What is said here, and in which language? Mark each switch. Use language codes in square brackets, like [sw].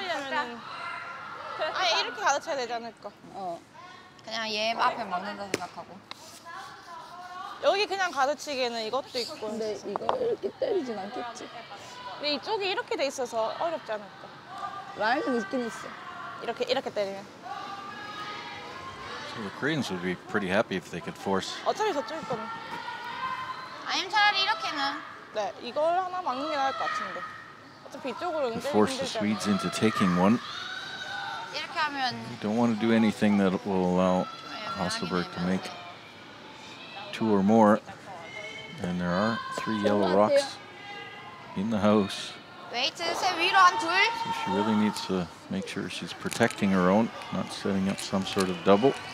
[ko] 아 이렇게 가르쳐야 되지 않을까? 그냥 얘 앞에 먹는다 생각하고. 여기 그냥 가르치기에는 이것도 있고. 근데 이거 이렇게 때리진 않겠지. 근데 이쪽이 이렇게 돼 있어서 어렵지 않을까? 라인은 있긴 있어. 이렇게 때리면. [en] So the Koreans would be pretty happy if they could force. [ko] 어차피 저쪽일 거는. 아니면 차라리 이렇게는. 네, 이걸 하나 막는 게 나을 것 같은데. 어차피 이쪽으로는 때리기 [en] Force the [ko] 힘들잖아. [en] Swedes into taking one. [ko] 이렇게 하면 [en] You don't want to do anything that will allow Hasselbirg to make 2 or more. And there are 3 yellow rocks in the house. [ko] 웨이트 세 위로 한 둘. [en] So she really needs to make sure she's protecting her own, not setting up some sort of double.